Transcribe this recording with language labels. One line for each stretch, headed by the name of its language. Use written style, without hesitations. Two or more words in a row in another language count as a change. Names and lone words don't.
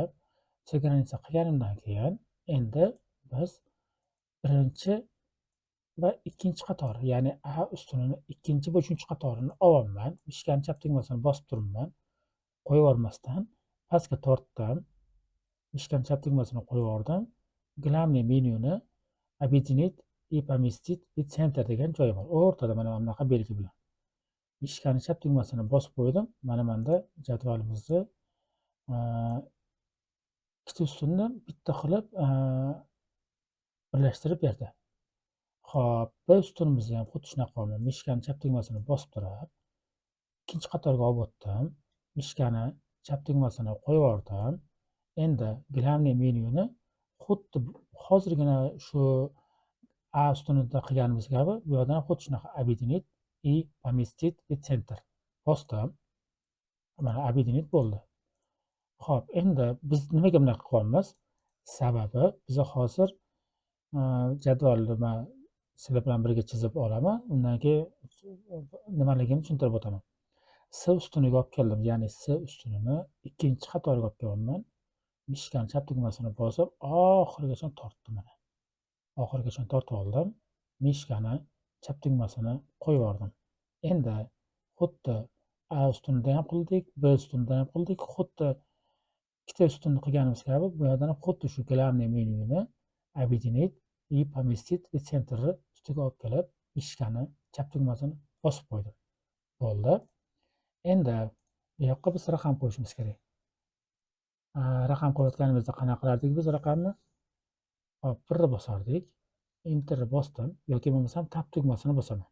Uzbek: Sekransiya qilganimdan keyin endi biz birinchi va ikkinchi qator, ya'ni A ustunini ikkinchi va uchinchi qatorini olyapman. Mishkani chap tugmasini bosib turibman. Qo'yib yubormasdan pastga tortdim. Mishkani chap tugmasini qo'yib yubordim.
Russian: Главный menyuni объединить и поместить в центр
Uzbek: degan joyi bor. O'rtada mana bunaqa belgi bilan. Mishkani chap tugmasini bosib qo'ydim. Mana bunda jadvalimizni ikkita ustunni bitta qilib birlashtirib berdi. Xo'p, bir ustunimizni ham xuddi shunaqa mishkani chap tugmasini bosib turib, ikkinchi qatorga olib o'tdim. Mishkani chap tugmasini qo'yib yubordim. Endi главный menyuni xuddi hozirgina shu A ustunida qilganimiz kabi bu yerdan xuddi shunaqa
Russian: объединить и поместить в центр
Uzbek: bosdim. Mana объединить bo'ldi. Xo'p, endi biz nimaga bunaqa qilyapmiz? Sababi biz hozir jadvalni men sizlar bilan birga chizib olaman. Undan keyin nimaligini tushuntirib o'taman. S ustuniga olib keldim, ya'ni S ustunini ikkinchi qatoriga olib kelyapman. Mishkani chap tugmasini bosib oxirigacha tortdim mana. Oxirigacha tortib oldim. Mishkani chap tugmasini qo'yib yubordim. Endi xuddi A ustunida ham qildik, B ustunida ham qildik. Xuddi ikkita ustunni qilganimiz kabi bu yerdan xuddi shu главный menyuni
Russian: объединить и поместить в центр
Uzbek: ustiga olib kelib, mishkani chap tugmasini bosib qo'ydim. Bo'ldi. Endi bu yoqqa biz raqam qo'yishimiz kerak. Raqam qo'yayotganimizda qanaqa qilardik biz raqamni? Hop, 1 bosardik. Enter bosdim yoki bo'lmasam tab tugmasini bosaman.